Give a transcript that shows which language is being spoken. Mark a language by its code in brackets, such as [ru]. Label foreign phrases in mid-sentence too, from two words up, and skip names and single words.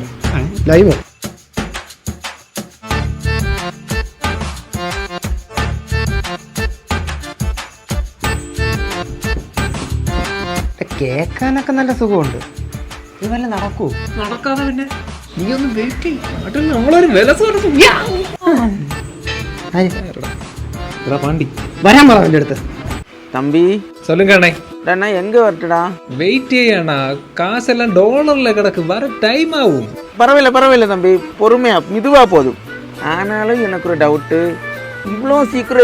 [ml] ലൈവ്. കേക്കാനൊക്കെ നല്ല സുഖമുണ്ട്. ഇത് വല്ല നടക്കൂ? നടക്കാതെ പിന്നെ നീ ഒന്ന് വെയിറ്റ് ചെയ്യും. നമ്മളൊരു വില പാണ്ടി വരാൻ പറ എൻ്റെ അടുത്ത്. [ta] தம்பி சொல்லுங்கண்ணே. எங்க வரட்டுடா? வெயிட் செய்யண்ணா, காசெல்லாம் டாலர்ல கிடக்கு, வர டைம் ஆகும். பரவாயில்ல தம்பி, பொறுமையா மெதுவா போதும். ஆனாலும் எனக்கு ஒரு டவுட்டு, இவ்வளோ சீக்கிரம்